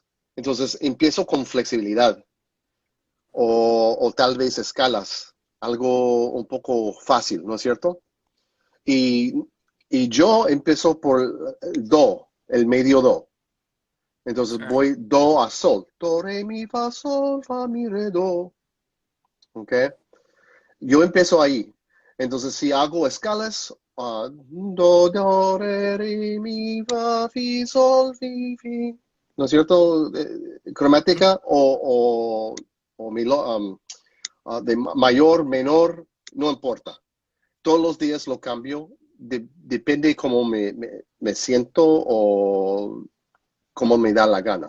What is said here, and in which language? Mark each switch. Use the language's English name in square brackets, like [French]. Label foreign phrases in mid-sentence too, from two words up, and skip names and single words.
[Spanish] Entonces empiezo con flexibilidad o tal vez escalas, algo un poco fácil, ¿no es cierto? Y, y yo empiezo por do, el medio do. Entonces Ah, voy do a sol. Do, re, mi, fa, sol, fa, mi, re, do. ¿Ok? Yo empiezo ahí. Entonces si hago escalas, do, do, re, re, mi, fa, fi, sol, fi, fi. ¿No es cierto? ujú. Cromática o de mayor, menor, no importa. Todos los días lo cambio. Depende cómo me siento o cómo me da la gana.